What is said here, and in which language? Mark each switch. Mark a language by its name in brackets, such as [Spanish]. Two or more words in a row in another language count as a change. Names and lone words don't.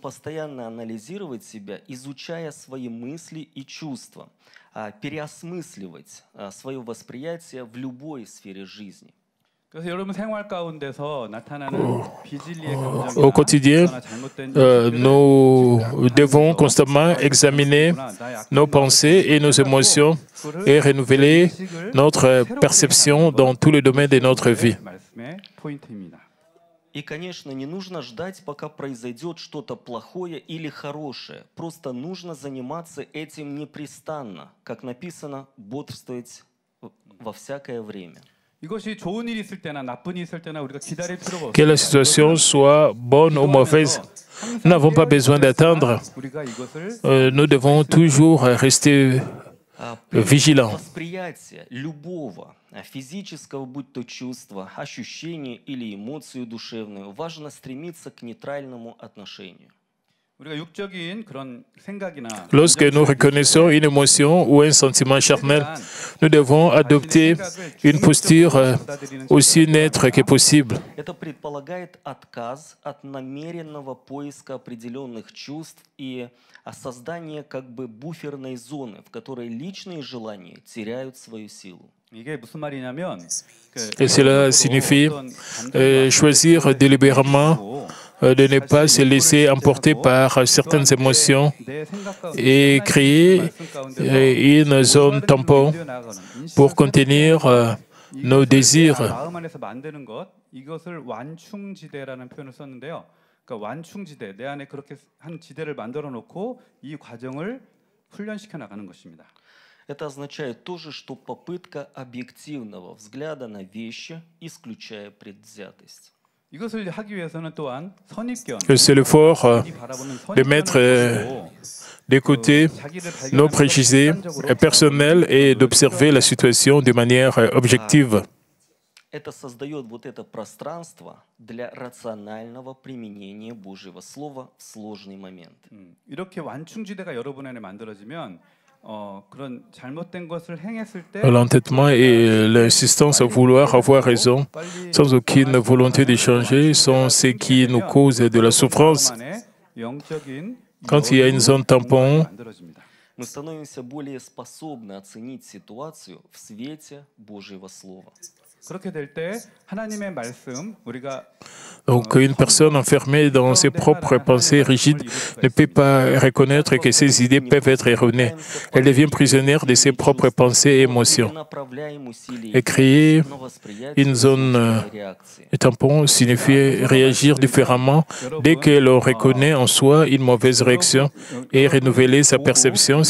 [French] Au quotidien, nous devons constamment examiner nos pensées et nos émotions et renouveler notre perception dans tous les domaines de notre vie. [Russian] И, конечно, не нужно ждать, пока произойдет что-то плохое или хорошее. Просто нужно заниматься этим непрестанно. Как написано, бодрствовать во всякое время. [French] Que la situation soit bonne ou mauvaise, nous n'avons pas besoin d'attendre. Nous devons toujours rester vigilants. [Russian] Физического, будь то чувство, ощущение или эмоцию душевную, важно стремиться к нейтральному отношению. [French] Lorsque nous reconnaissons une émotion ou un sentiment charnel, nous devons adopter une posture aussi neutre que possible. [Russian] Это предполагает отказ от намеренного поиска определенных чувств и создание как бы буферной зоны, в которой личные желания теряют свою силу. [French] Et cela signifie choisir délibérément de ne pas se laisser emporter par certaines émotions et créer une zone tampon pour contenir nos désirs. [Russian] Это означает тоже, что попытка объективного взгляда на вещи, исключая предвзятость. [French] C'est l'effort de mettre de côté nos préjugés personnels et d'observer la situation de manière objective. [Russian] Это создает вот это пространство для рационального применения Божьего Слова в сложный момент. [Korean] 이렇게 완충지대가 여러분 안에 만들어지면 [French] L'entêtement et l'insistance à vouloir avoir raison, sans aucune volonté de changer, sont ce qui nous cause de la souffrance. Quand il y a une zone tampon, [Russian] Мы становимся более способны оценить ситуацию в свете Божьего Слова. [French] Donc, une personne enfermée dans ses propres pensées rigides ne peut pas reconnaître que ses idées peuvent être erronées. Elle devient prisonnière de ses propres pensées et émotions. Et créer une zone tampon signifie réagir différemment dès que l'on reconnaît en soi une mauvaise réaction et renouveler sa perception.